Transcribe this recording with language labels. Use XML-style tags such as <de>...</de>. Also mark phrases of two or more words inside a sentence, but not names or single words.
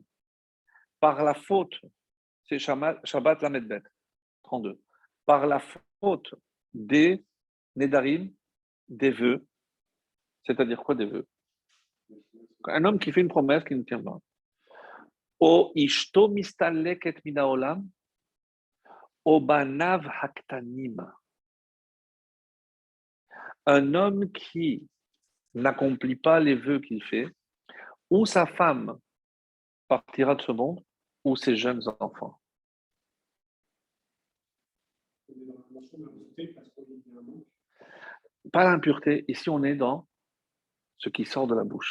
<fr>Par la faute, c'est Shabbat Lamedbet, 32. Par la faute des nedarim, des vœux. C'est-à-dire quoi des vœux? Un homme qui fait une promesse qui ne tient pas.</fr> <he>או אשתו מסתלקת מן העולם או בניו הקטנים.</he> <fr>Un homme qui n'accomplit pas les vœux qu'il fait, ou sa femme partira de ce monde, ou ses jeunes enfants. Pas l'impureté, ici on est dans ce qui sort de la bouche.</fr>